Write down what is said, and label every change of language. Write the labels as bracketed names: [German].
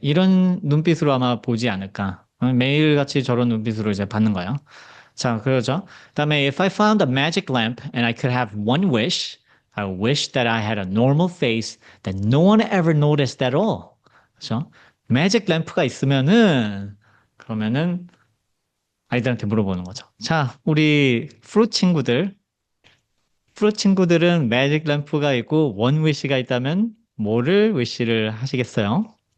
[Korean] 이런 눈빛으로 아마 보지 않을까. 매일같이 저런 눈빛으로 이제 받는 거예요. 자, 그러죠. 그다음에 [English] if I found a magic lamp and I could have one wish, I wish that I had a normal face that no one ever noticed at all. [Korean] 그죠? 매직 램프가 있으면은 그러면은 아이들한테 물어보는 거죠. 자, 우리 프로 친구들은 매직 램프가 있고 원 위시가 있다면 뭐를 위시를 하시겠어요?